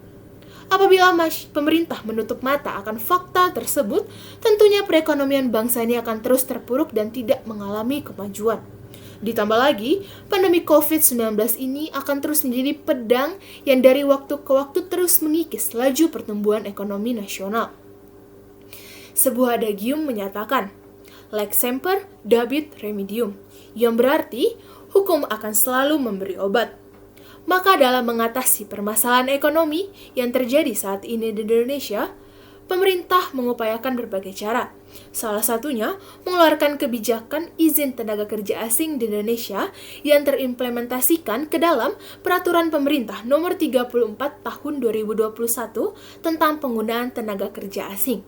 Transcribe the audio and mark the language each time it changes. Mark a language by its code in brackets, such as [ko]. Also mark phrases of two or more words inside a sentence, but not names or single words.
[id] Apabila pemerintah menutup mata akan fakta tersebut, tentunya perekonomian bangsa ini akan terus terpuruk dan tidak mengalami kemajuan. Ditambah lagi, pandemi COVID-19 ini akan terus menjadi pedang yang dari waktu ke waktu terus mengikis laju pertumbuhan ekonomi nasional. Sebuah adagium menyatakan, [la] lex semper dabit remedium, [id] yang berarti hukum akan selalu memberi obat. Maka dalam mengatasi permasalahan ekonomi yang terjadi saat ini di Indonesia, pemerintah mengupayakan berbagai cara. Salah satunya mengeluarkan kebijakan izin tenaga kerja asing di Indonesia yang terimplementasikan ke dalam Peraturan Pemerintah Nomor 34 Tahun 2021 tentang penggunaan tenaga kerja asing.